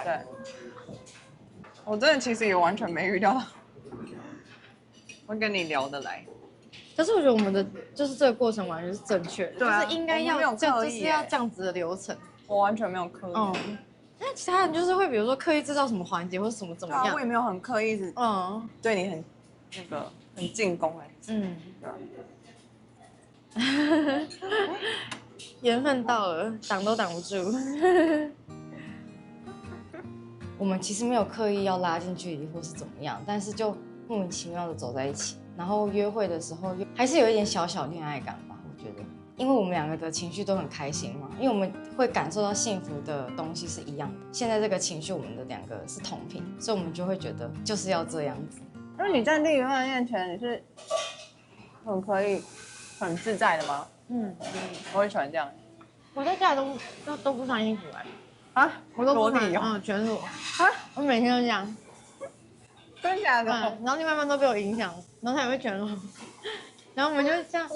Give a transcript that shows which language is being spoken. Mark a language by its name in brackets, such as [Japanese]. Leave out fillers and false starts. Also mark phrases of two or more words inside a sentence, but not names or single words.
[Chinese] 對，我真的其實也完全沒預料到會跟你聊得來。可是我覺得我們的就是這個過程完全是正確的，就是應該要就是要這樣子的流程。我完全沒有刻意。那其他人就是會比如說刻意制造什麼環節或者什麼怎麼樣，我也沒有很刻意，對你很很進攻緣分到了，擋都擋不住。我們其實沒有刻意要拉近距離或是怎麼樣，但是就莫名其妙的走在一起，然後約會的時候還是有一點小小戀愛感吧，我覺得。因為我們兩個的情緒都很開心嘛，因為我們會感受到幸福的東西是一樣的。現在這個情緒我們的兩個是同頻，所以我們就會覺得就是要這樣子。因為你在另一半面前，你是很可以很自在的嗎？我很喜歡這樣。我在家裡都不穿衣服我都不穿，全裸我每天都這樣。真的假的？然後另外一半都被我影響，然後他也會全裸，然後我們就這樣。